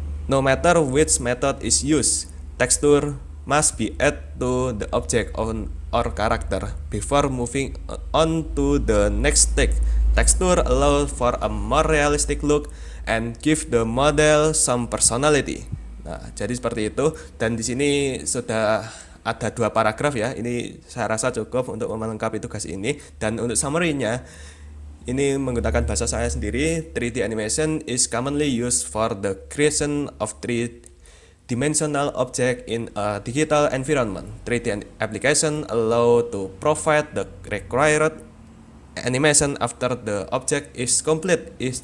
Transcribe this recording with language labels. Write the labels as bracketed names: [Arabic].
[English] No matter which method is used, texture must be added to the object or character before moving on to the next step. Texture allows for a more realistic look and give the model some personality. [Indonesian] Nah, jadi seperti itu. Dan di sini sudah ada 2 paragraf ya. Ini saya rasa cukup untuk melengkapi tugas ini. Dan untuk summary-nya, ini menggunakan bahasa saya sendiri. [English] 3D animation is commonly used for the creation of three-dimensional object in a digital environment. 3D application allow to provide the required animation after the object is complete.